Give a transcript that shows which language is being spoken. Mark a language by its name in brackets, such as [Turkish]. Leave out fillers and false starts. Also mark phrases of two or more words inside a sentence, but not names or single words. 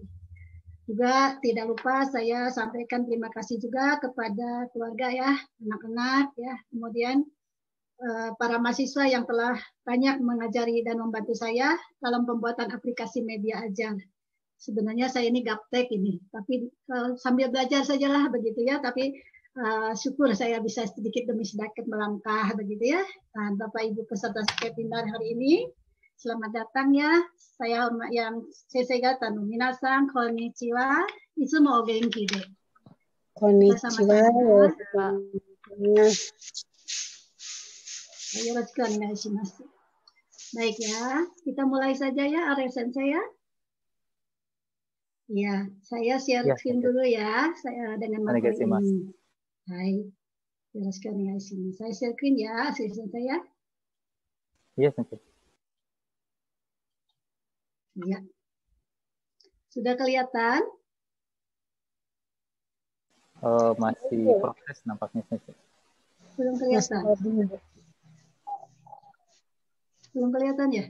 [Indonesian] Juga tidak lupa saya sampaikan terima kasih juga kepada keluarga ya, anak-anak ya, kemudian para mahasiswa yang telah banyak mengajari dan membantu saya dalam pembuatan aplikasi media ajar. Sebenarnya saya ini gaptek ini, tapi sambil belajar sajalah begitu ya, tapi syukur saya bisa sedikit demi sedikit melangkah begitu ya. Nah, Bapak Ibu peserta webinar hari ini, selamat datang ya. Saya yang [Japanese] 先生方の皆さん、こんにちは、いつもお元気で. Konnichiwa. よろしくお願いします. [Indonesian] Baik ya, kita mulai saja ya, Arya Sensei ya. Ya, saya share screen dulu ya, saya dengan materi ini. [Japanese] Hai, よろしくお願いします. [Indonesian] Saya share screen ya, Arya Sensei ya. Iya, Sensei. Ya. Sudah kelihatan? Masih proses nampaknya, Sensei. Belum kelihatan. Belum kelihatan ya?